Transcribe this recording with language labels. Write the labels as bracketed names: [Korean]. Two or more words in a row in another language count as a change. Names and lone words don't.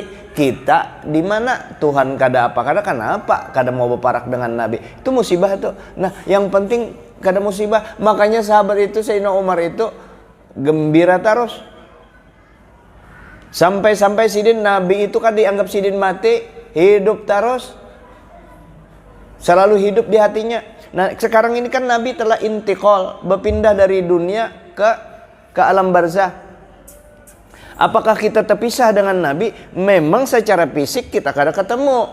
[Banjar] Kita di mana Tuhan kada apa? Kada kenapa? Kada mau berparak dengan Nabi. Itu musibah tuh. [Indonesian] Nah yang penting kada musibah. Makanya sahabat itu Sayyidina Umar itu gembira terus. [Banjar] Sampai-sampai Sidin Nabi itu kan dianggap Sidin mati, hidup terus. [Indonesian] Selalu hidup di hatinya. Nah sekarang ini kan Nabi telah intiqal, berpindah dari dunia ke alam barzah. Apakah kita terpisah dengan Nabi? Memang secara fisik kita kadang ketemu.